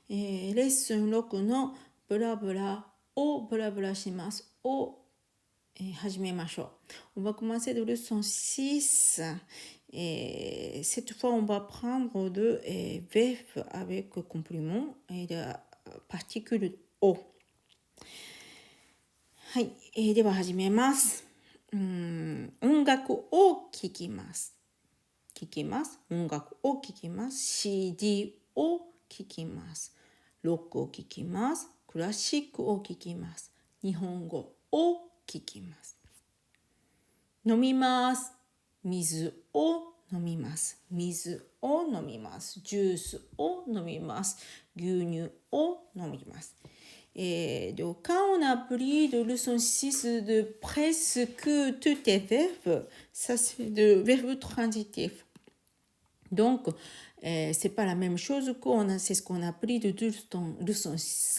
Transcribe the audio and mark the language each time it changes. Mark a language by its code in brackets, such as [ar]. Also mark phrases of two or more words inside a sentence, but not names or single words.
[ja] レッスン6のブラブラをブラブラしますを、始めましょう。 [fr] On va commencer de leçon 6. Cette fois, on va prendre de verbe avec complément et de particule O. [ja] はい、では始めます。音楽を聴きます。音楽を聴きます。CD を聴きます。ロックを聴きます。クラシックを聴きます。日本語を聴きます。飲みます。水を飲みます。水を飲みます。ジュースを飲みます。牛乳を飲みます。 [fr] Donc, quand on a pris de leçon 6 de presque tous les verbes, ça c'est de verbes transitifs. Donc, c'est pas la même chose c'est ce qu'on a pris de leçon 5.